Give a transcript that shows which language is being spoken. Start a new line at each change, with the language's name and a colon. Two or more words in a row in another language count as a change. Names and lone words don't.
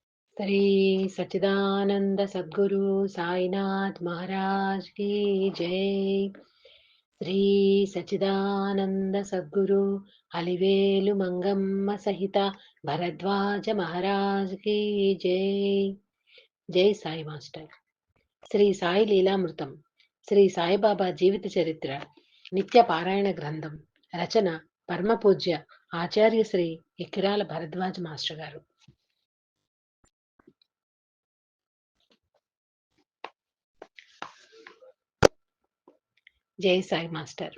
Hindi: श्री सच्चिदानंद सद्गुरु साईनाथ महाराज की जय। श्री सच्चिदानंद सद्गुरु अलिवेलु मंगम्म सहित भरद्वाज महाराज की जय। जय साई मास्टर।
Telugu: శ్రీ సాయి లీలామృతం, శ్రీ సాయిబాబా జీవిత చరిత్ర, నిత్య పారాయణ గ్రంథం. రచన పరమపూజ్య ఆచార్య శ్రీ ఎక్కిరాల భరద్వాజ మాస్టర్ గారు. జై సాయి మాస్టర్.